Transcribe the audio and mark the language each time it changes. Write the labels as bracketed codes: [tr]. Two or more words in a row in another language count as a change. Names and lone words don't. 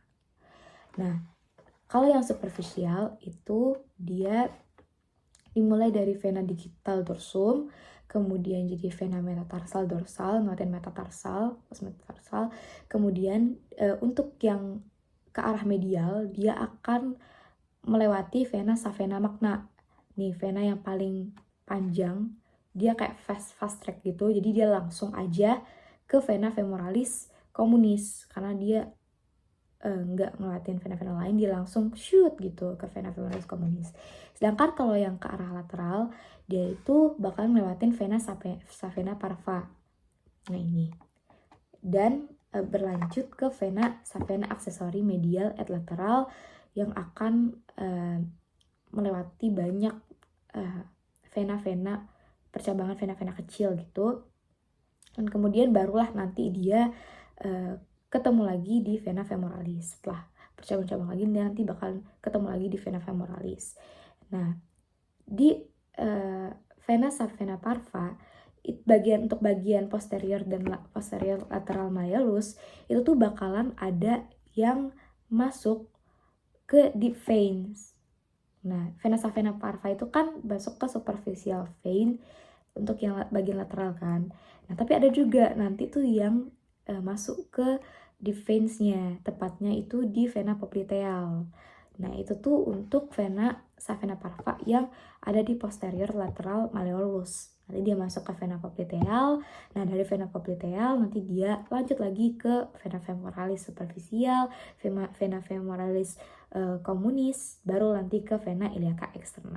[id] Nah, kalau yang superficial itu dia dimulai dari vena digital dorsum, kemudian jadi vena metatarsal dorsal, ngeliatin metatarsal, kemudian untuk yang ke arah medial dia akan melewati [la] vena savena magna. [id] Nih, vena yang paling panjang, dia kayak [en] fast track [id] gitu, jadi dia langsung aja ke [la] vena femoralis communis [id] karena dia nggak ngeliatin vena-vena lain, dia langsung shoot gitu ke [la] vena femoralis communis. [id] Sedangkan kalau yang ke arah lateral, dia itu bakal ngelewatin [la] vena savena parva. [id] Nah ini. Dan berlanjut ke vena savena aksesori medial et lateral yang akan melewati banyak vena-vena, percabangan vena-vena kecil gitu. Dan kemudian barulah nanti dia ketemu lagi di [la] vena femoralis. [id] Setelah bercabang-cabang lagi, nanti bakal ketemu lagi di [la] vena femoralis. [id] Nah, di [la] vena savena parva, [id] untuk bagian posterior dan posterior lateral malleolus, itu tuh bakalan ada yang masuk ke [en] deep veins. [id] Nah, [la] vena savena parva [id] itu kan masuk ke [en] superficial vein [id] untuk yang bagian lateral kan. Nah, tapi ada juga nanti tuh yang masuk ke [en] deep veins- [id] nya, tepatnya itu di vena popliteal. Nah, itu tuh untuk [la] vena savena parva [id] yang ada di posterior lateral malleolus. Nanti dia masuk ke vena popliteal. Nah, dari vena popliteal nanti dia lanjut lagi ke [la] vena femoralis superficial, vena femoralis communis, [id] baru nanti ke [la] vena iliaca externa.